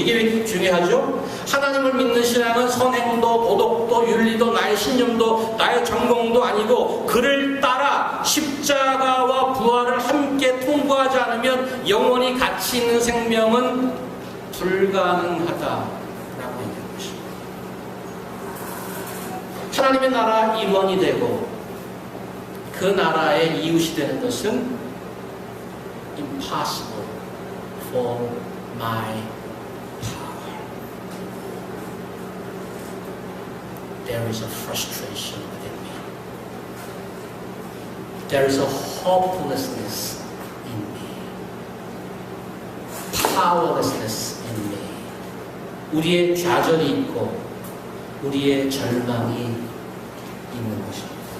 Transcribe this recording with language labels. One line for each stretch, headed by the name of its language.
Korean: 이게 왜 중요하죠? 하나님을 믿는 신앙은 선행도, 도덕도, 윤리도, 나의 신념도, 나의 전공도 아니고 그를 따라 십자가와 부활을 함께 통과하지 않으면 영원히 가치 있는 생명은 불가능하다라고 얘기하는 것입니다. 하나님의 나라 임원이 되고 그 나라의 이웃이 되는 것은
English: impossible for my power. There is a frustration within me. There is a hopelessness in me. Powerlessness in me.
Korean: 우리의 좌절이 있고 우리의 절망이 있는 것입니다.